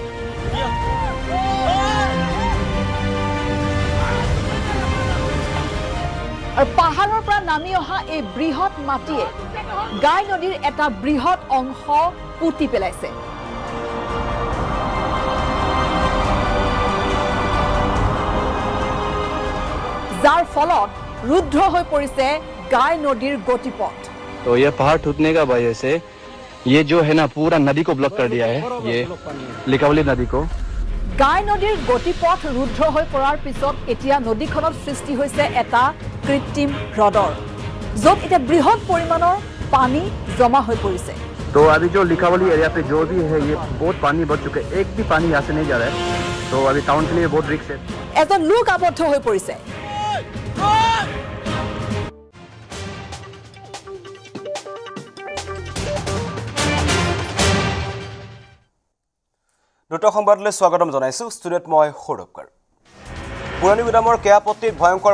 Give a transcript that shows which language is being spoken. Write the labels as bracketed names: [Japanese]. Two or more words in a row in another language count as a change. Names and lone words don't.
[Assamese] আৰু পাহাৰৰ পৰা নামি অহা এই বৃহৎ মাটিয়ে গাই নদীৰ এটা বৃহৎ অংশ পুতি পেলাইছে যাৰ ফলত ৰুদ্ধ হৈ পৰিছে গাই নদীৰ গতিপথ [Hindi] तो ये पहाड़ टूटने का वजह से ये जो है ना पूरा नदी को ब्लॉक कर दिया है ये लिकावली नदी को [Assamese] গাই নদীৰ গতিপথ ৰুদ্ধ হৈ পৰাৰ পিছত এতিয়া নদীখনত সৃষ্টি হৈছে এটা কৃত্ৰিম হ্ৰদৰ য'ত এটা বৃহৎ পৰিমাণৰ পানী জমা হৈ পৰিছে [Hindi] तो अभी जो लिकावली एरिया पे जो भी है ये बहुत पानी बढ़ चुका है एक भी पानी यहाँ से नहीं जा रहा है तो अभी टाउन के लिए बहुत रिस्क है [Assamese] এজন লোক আবদ্ধ হৈ পৰিছে দুটো সংবাদলৈ স্বাগতম জনাইছো ষ্টুডিঅ'ত মই সৌৰভকাৰ পুৰণি গুদামৰ কেয়াপট্টিত ভয়ংকৰ